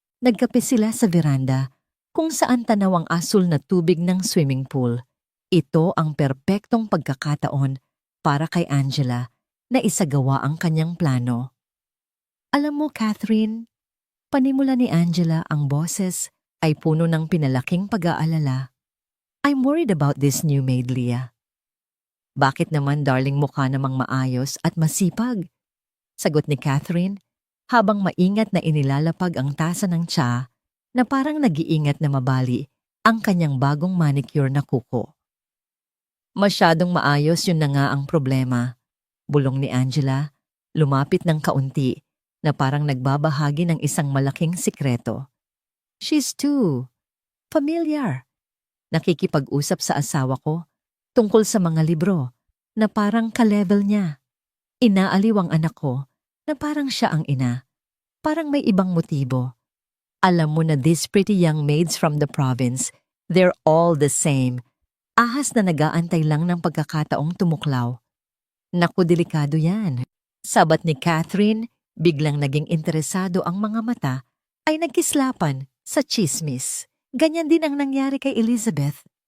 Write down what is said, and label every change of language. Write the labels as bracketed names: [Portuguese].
[Filipino] Nagkape sila sa veranda, kung saan tanaw ang asul na tubig ng swimming pool. Ito ang perpektong pagkakataon para kay Angela na isagawa ang kanyang plano. Alam mo, Catherine, panimula ni Angela, ang boses ay puno ng pinalaking pag-aalala. [English] I'm worried about this new maid, Leah. [Filipino] Bakit naman, darling, mukha namang maayos at masipag? Sagot ni Catherine habang maingat na inilalapag ang tasa ng tsa na parang nag-iingat na mabali ang kanyang bagong manicure na kuko. Masyadong maayos, yun na nga ang problema. Bulong ni Angela, lumapit ng kaunti na parang nagbabahagi ng isang malaking sikreto. [English] She's too familiar. [Filipino] Nakikipag-usap sa asawa ko tungkol sa mga libro na parang ka-level niya. Inaaliw ang anak ko na parang siya ang ina. Parang may ibang motibo. Alam mo na [English] these pretty young maids from the province, they're all the same. [Filipino] ahas na nag-aantay lang ng pagkakataong tumuklaw. Naku, delikado yan. Sabat ni Catherine, biglang naging interesado ang mga mata ay nagkislapan sa chismis. Ganyan din ang nangyari kay Elizabeth.